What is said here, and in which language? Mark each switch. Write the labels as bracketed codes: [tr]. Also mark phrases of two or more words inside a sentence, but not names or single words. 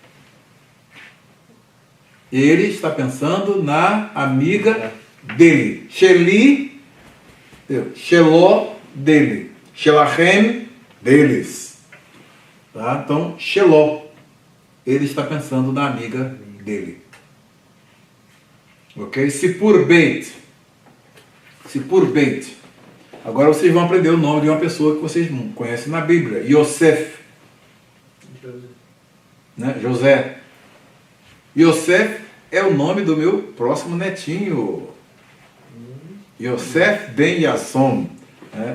[pt] Ele está pensando na amiga dele. [he] שלי שלו dele. [pt] Shelachem, deles. Tá? Então, Shelo. Ele está pensando na amiga dele. [he] Ok? סיפור בית סיפור בית. [pt] Agora vocês vão aprender o nome de uma pessoa que vocês conhecem na Bíblia. Yosef. Né? José. Yosef é o nome do meu próximo netinho. Yosef ben Yasson. Né?